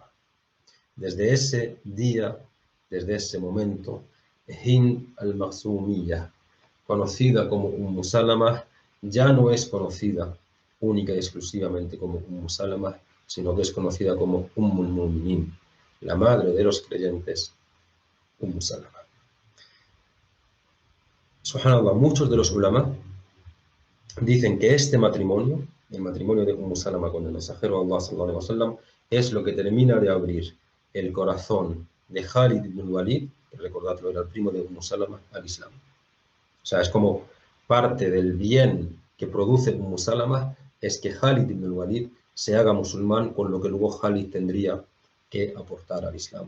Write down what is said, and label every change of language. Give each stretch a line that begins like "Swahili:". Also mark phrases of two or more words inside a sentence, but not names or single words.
Spanish: Desde ese día, desde ese momento, Hind al-Makhzumiyya, conocida como Salama, ya no es conocida única y exclusivamente como Salama, sino que es conocida como al Mu'minin, la madre de los creyentes, Salama. Subhanallah, muchos de los ulama dicen que este matrimonio, el matrimonio de Salama con el mensajero Allah
Arabic: صلى الله عليه وسلم,
Spanish: es lo que termina de abrir el corazón de Khalid ibn Walid, que recordadlo, era el primo de Salama, al Islam. O sea, es como parte del bien que produce Salama, es que Khalid ibn Walid se haga musulmán, con lo que luego Khalid tendría que aportar al Islam.